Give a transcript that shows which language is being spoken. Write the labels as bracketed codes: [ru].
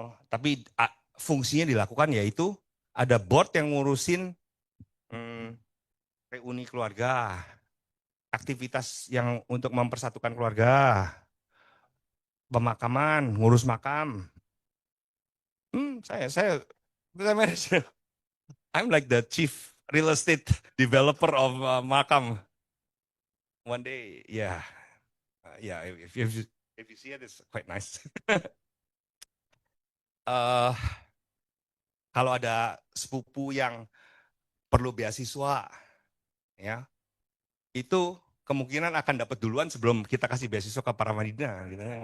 [id] Tapi fungsinya dilakukan yaitu ada board yang ngurusin reuni keluarga, aktivitas yang untuk mempersatukan keluarga, pemakaman, ngurus makam. Saya manager. [en] I'm like the chief real estate developer of makam. One day, yeah, if you see it, it's quite nice. [id] Kalau ada sepupu yang perlu beasiswa, ya itu kemungkinan akan dapat duluan sebelum kita kasih beasiswa ke para Madinah. Gitu.